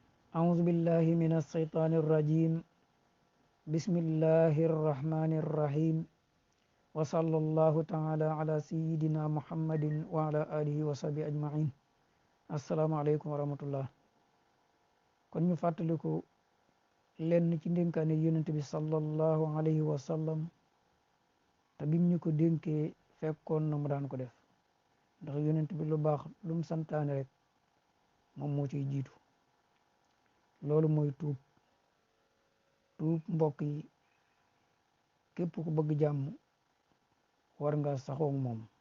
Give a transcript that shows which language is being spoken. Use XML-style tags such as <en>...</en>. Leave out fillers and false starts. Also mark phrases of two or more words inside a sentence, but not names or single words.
<ar>أعوذ بالله من الشيطان الرجيم بسم الله الرحمن الرحيم وصلى الله تعالى على سيدنا محمد وعلى آله وصحبه أجمعين السلام عليكم ورحمة الله</ar> <wo>kon ñu fàttaliku lenn ci ndénkaane yonent bi</wo> <ar>صلى الله عليه وسلم</ar> <wo>te bim ñu ko dénkee fekkoon na mu daan ko def ndax yonent bi lu baax lu mu santaane rek moom moo ciy jiitu loolu mooy tuub mbokk yi képp ku bëgg jàmm war nga saxoog moom</wo>